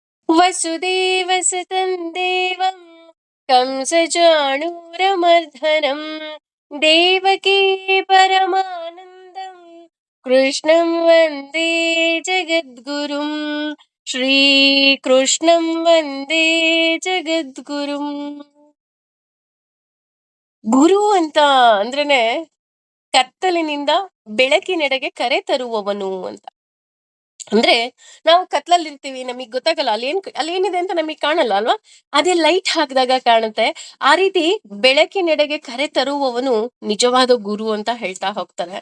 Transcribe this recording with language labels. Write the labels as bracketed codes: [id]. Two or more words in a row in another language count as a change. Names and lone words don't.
[sa] वसुदेवसुतं देवं कंसचाणूरमर्दनं देवकी परमानन्दं कृष्णं वन्दे जगद्गुरुं श्रीकृष्णं वन्दे ಜಗದ್ಗುರುಂ. [kn] ಗುರು ಅಂತ ಅಂದ್ರೇನೆ ಕತ್ತಲಿನಿಂದ ಬೆಳಕಿನೆಡೆಗೆ ಕರೆ ತರುವವನು ಅಂತ. ಅಂದ್ರೆ ನಾವು ಕತ್ಲಲ್ಲಿರ್ತೀವಿ, ನಮಗ್ ಗೊತ್ತಾಗಲ್ಲ ಅಲ್ಲೇನಿದೆ ಅಂತ ನಮಗ್ ಕಾಣಲ್ಲ ಅಲ್ವಾ. ಅದೇ ಲೈಟ್ ಹಾಕಿದಾಗ ಕಾಣುತ್ತೆ. ಆ ರೀತಿ ಬೆಳಕಿನೆಡೆಗೆ ಕರೆ ತರುವವನು ನಿಜವಾದ ಗುರು ಅಂತ ಹೇಳ್ತಾ ಹೋಗ್ತಾರೆ.